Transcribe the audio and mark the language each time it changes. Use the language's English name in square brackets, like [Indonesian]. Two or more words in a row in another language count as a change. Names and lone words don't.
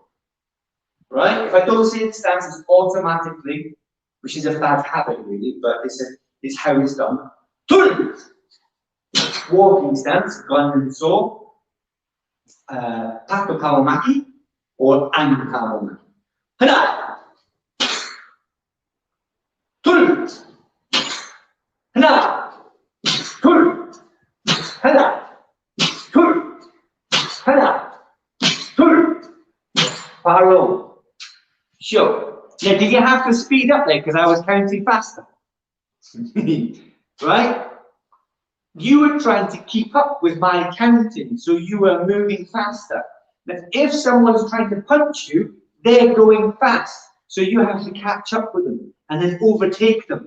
[English] Right? If I don't say it stance, it's automatically, which is a bad habit really, but it's how it's done. Walking stance, gun and saw, [Korean] Pacca palomaki, [English] or [Korean] ang palomaki. Hana! Tul! Hana! Tul! Hana! Tul! Hana! Tul! [English] Paro. Sure. Now, did you have to speed up there because I was counting faster? Right? You were trying to keep up with my counting, so you were moving faster. Now, if someone's trying to punch you, they're going fast, so you have to catch up with them and then overtake them.